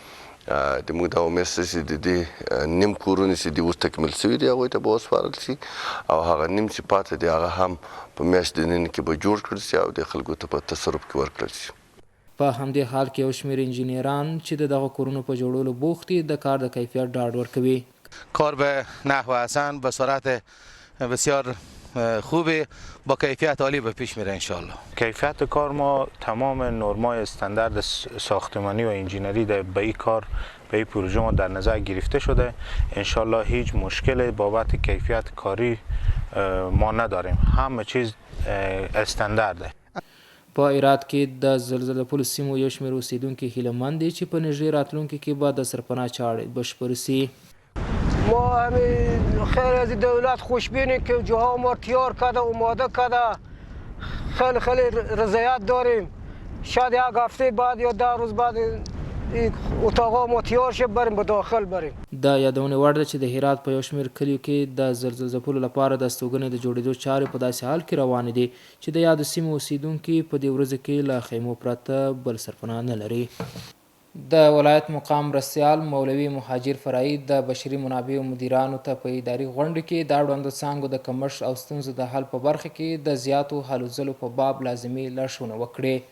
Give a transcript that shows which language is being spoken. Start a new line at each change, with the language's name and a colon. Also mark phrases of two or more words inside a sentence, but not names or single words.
Pashto: د موږ دا امید شته چې د دې نیم کورونه چې دي اوس تکمیل شوي دي هغوی ته به وسپارل شي او هغه نیم چې پاتې دی هغه هم په میاشت دننه کې به جوړ کړل شي او د خلکو ته په تصرف کې ورکړل شي. په همدې حال کې یو شمېر انجینران چې د دغه کورونو په جوړولو بوخت دي د کار د کیفیت ډاډ ورکوي.
Persian: کار به نحو حسن به سرعت بسیار خوبی با کیفیت عالی به پیش میره انشالله. کیفیت کار ما تمام نرمای استاندارد ساختمانی و انجینری به این کار به این پروژه ما در نظر گرفته شده. انشالله هیچ مشکل بابت کیفیت کاری ما نداریم. همه چیز استاندارده.
Pashto: په هرات کې د زلزله پلو سیمو یو شمېر اوسیدونکي هیلهمند دي چې په نږدې راتلونکي کې به د سرپناه چاړې بشپړ سي.
Persian: ما همین خیلی از دولت خوشبینیم که جاها ما تیار کرده اوماده کرده خیلی رضایت داریم. شاید یک هفته بعد یا 10 روز بعد اتاقا ما تیار شه بریم به داخل بریم.
Pashto: د یادونې وړ ده چې د هرات په یو شمېر کلیو کې د زلزله ځپلو لپاره د استوګنې د جوړېدو چارې په داسې حال کې روانې دي چې د یادو سیمو اوسیدونکي په دې ورځو کې له خیمو پرته بل سرپناه نه لري. د ولایت مقام مرستیال مولوي مهاجر فرعي د بشري منابعو مدیرانو ته په اداري غونډه کې د اړوندو څانګو د کمښت او ستونزو د حل په برخه کې د زیاتو هلو ځلو په باب لازمي لارښوونه وکړې.